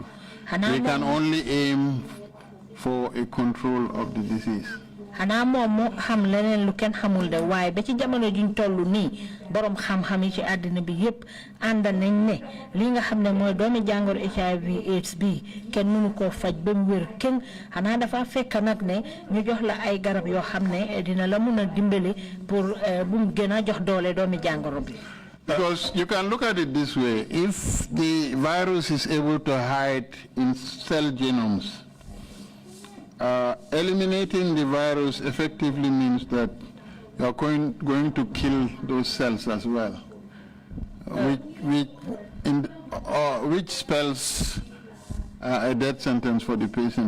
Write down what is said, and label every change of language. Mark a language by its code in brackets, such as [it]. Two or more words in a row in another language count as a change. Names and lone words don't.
[en] We can only aim for a control of the disease. [wo] Xana mom mo xam leneen lu kenn xamul de waaye ba ci jamono juñ tollu nii borom xam-xam yi ci àddina bi yépp ànd nañ ne li nga xam ne mooy doomi jàngoro HIV/AIDS bi kenn mënu koo faj ba mu wér kenn xanaa dafa fekk nag ne ñu jox la ay garab yoo xam ne dina la mun a dimbali pour bu mu gën a jox doole doomi jàngoro bi. [en] Because you can look at it this way: if the virus is able to hide in cell genomes, eliminating the virus effectively means that you are going to kill those cells as well, which spells a death sentence for the patient.